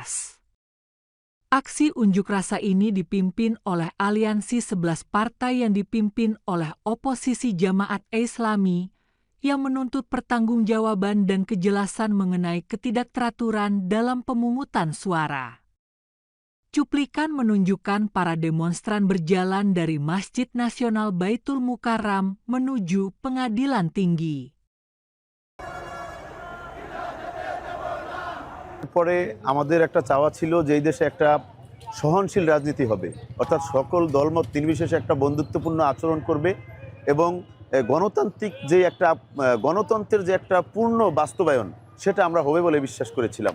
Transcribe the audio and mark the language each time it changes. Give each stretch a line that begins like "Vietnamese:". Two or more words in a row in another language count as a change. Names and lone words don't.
Indonesian: Aksi unjuk rasa ini dipimpin oleh aliansi 11 partai yang dipimpin oleh oposisi Jamaat Islami yang menuntut pertanggungjawaban dan kejelasan mengenai ketidakteraturan dalam pemungutan suara. Cuplikan menunjukkan para demonstran berjalan dari Masjid Nasional Baitul Mukarram menuju Pengadilan Tinggi.
Bangla: পরে আমাদের একটা চাওয়া ছিল যে এই দেশে একটা সহনশীল রাজনীতি হবে, অর্থাৎ সকল দলমত নির্বিশেষে একটা বন্ধুত্বপূর্ণ আচরণ করবে এবং গণতন্ত্রের যে একটা পূর্ণ বাস্তবায়ন সেটা আমরা হবে বলে বিশ্বাস করেছিলাম।